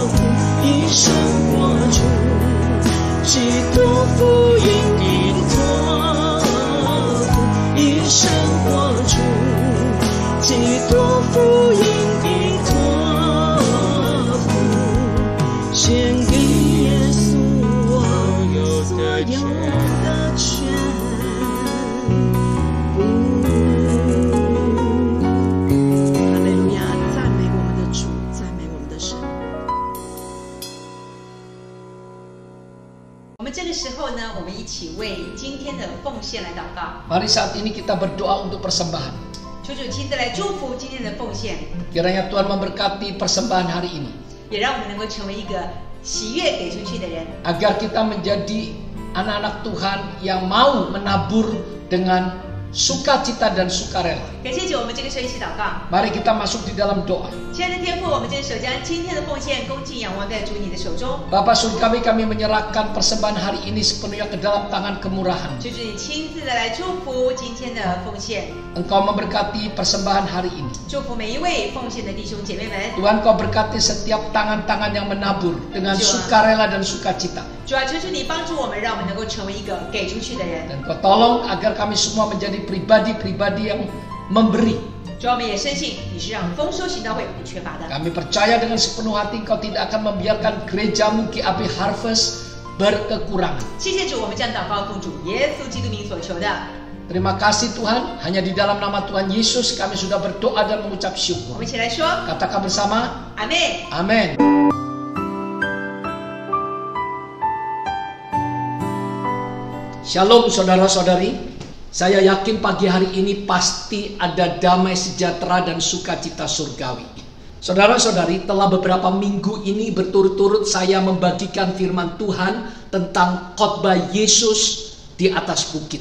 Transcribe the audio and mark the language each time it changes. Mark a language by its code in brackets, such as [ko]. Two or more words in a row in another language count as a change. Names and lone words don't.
[zh] 付，一生活出基督福音的托付，一生活出基督福音的托付，献给耶稣我所有的全部。哈利路亚！赞美我们的主，赞美我们的神。我们这个时候呢，我们一起为今天的奉献来祷告。 [id] Mari saat ini kita berdoa untuk persembahan. [zh] 求主亲自来祝福今天的奉献， [id] Kiranya Tuhan memberkati persembahan hari ini, [zh] 也让我们能够成为一个喜悦给出去的人， [id] agar kita menjadi anak-anak Tuhan yang mau menabur dengan sukacita dan sukarela. [zh] 感谢主，我们这个时候一起祷告。 [id] Mari kita masuk di dalam doa. [zh] 亲爱的天父，我们这个时候将今天的奉献恭敬仰望在主你的手中， [id] Bapa surga kami menyerahkan persembahan hari ini sepenuhnya ke dalam tangan kemurahan. [zh] 求主你亲自的来祝福今天的奉献， [id] Engkau memberkati persembahan hari ini. [zh] 祝福每一位奉献的弟兄姐妹们。 [id] Tuhan, Kau berkati setiap tangan-tangan yang menabur dengan sukarela dan sukacita. [zh] 主啊，求主你帮助我们，让我们能够成为一个给出去的人。 [id] Dan Kau tolong agar kami semua menjadi pribadi-pribadi yang memberi. [zh] 主啊，我们也深信你是让丰收行道会不缺乏的。 [id] Kami percaya dengan sepenuh hati Engkau tidak akan membiarkan gerejamu GAP Harvest berkekurangan. [zh] 谢谢主，我们将祷告奉主耶稣基督名所求的。 [id] Terima kasih Tuhan, hanya di dalam nama Tuhan Yesus kami sudah berdoa dan mengucap [zh] 我 [id] syukur. [zh] 们一起来说， [id] Katakan bersama, [zh] 阿妹。 [id] Amin. Shalom saudara-saudari. Saya yakin pagi hari ini pasti ada damai sejahtera dan sukacita surgawi. Saudara-saudari, telah beberapa minggu ini berturut-turut saya membagikan firman Tuhan tentang khotbah Yesus di atas bukit.